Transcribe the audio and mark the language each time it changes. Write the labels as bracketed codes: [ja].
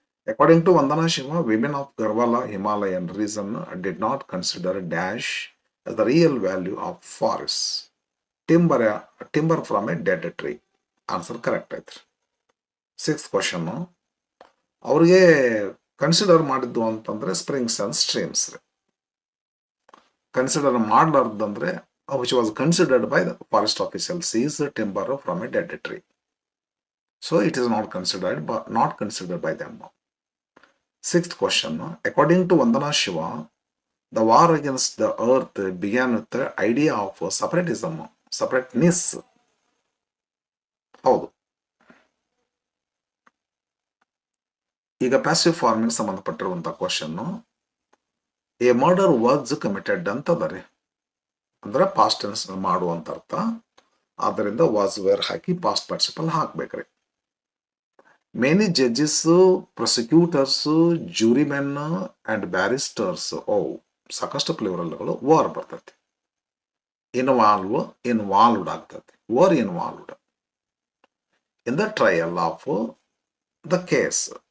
[en] According to Vandana Shiva, women of Garhwala Himalayan region did not consider dash as the real value of forests. Timber from a dead tree. Answer correct ಐತ್ರಿ. [kn] Sixth question, ಅವ್ರಿಗೆ consider ಮಾಡಿದ್ದು ಅಂತಂದ್ರೆ [en] Springs and streams. [kn] Consider ಮಾಡಲಾರ್ದಂದ್ರೆ [en] Which was considered by the forest officers is timber from a dead tree. So it is not considered by them. Sixth question, according to Vandana Shiva, the war against the earth began with the idea of separateness. [kn] ಹೌದು. ಈಗ passive farming ಸಂಬಂಧಪಟ್ಟಿರುವಂತ question, [en] a murder was committed [kn] ಅಂತದಾರೆ, ಅಂದ್ರೆ past tense ಮಾಡುವಂತ ಅರ್ಥ. ಆದ್ದರಿಂದ was where hockey past participle ಹಾಕ್ಬೇಕ್ರಿ. [en] Many judges, prosecutors, jurymen and barristers, [kn] ಸಾಕಷ್ಟು ಪ್ಲೂರಲ್ಗಳು war ಬರ್ತೈತಿ. Involved ಆಗ್ತದೆ. [en] Were involved in the trial of the case.